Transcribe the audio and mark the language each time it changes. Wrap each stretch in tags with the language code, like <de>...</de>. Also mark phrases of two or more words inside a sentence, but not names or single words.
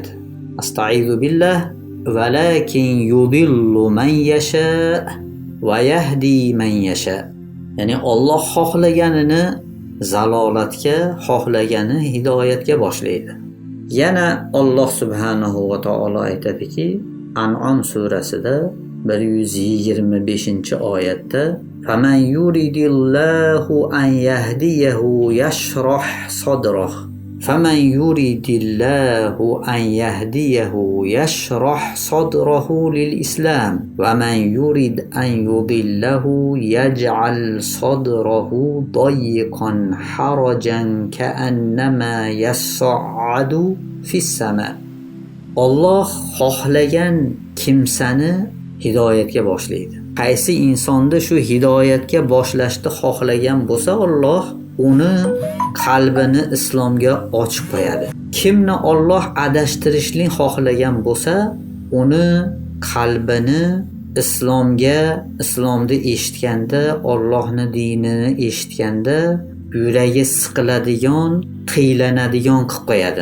<ar>أستعيذ بالله ولكن يضل من يشاء ويهدي من يشاء.</ar> <uz>Ya'ni Alloh xohlaganini zalolatga, xohlagani hidoyatga boshlaydi. Yana Alloh subhanahu va taolo aytadiki, An'am surasida 125-oyatda:</uz> <ar>"فمن يرد الله أن يهديه يشرح صدره." فمن يرد الله أن يهديه يشرح صدره للإسلام ومن يرد أن يضله يجعل صدره ضيقا حرجا كأنما يصعد في السماء.</ar> <uz>Alloh xohlagan kimsani hidoyatga boshlaydi. Qaysi insonda shu hidoyatga boshlashni xohlagan bo'lsa, Alloh uni qalbini islomga ochib qo'yadi. Kimni Alloh adashtirishni xohlagan bo'lsa, uni qalbini islomga, islomni eshitganda, Allohning dinini eshitganda yuragi siqiladigan, qiylanadigan qilib qo'yadi.</uz>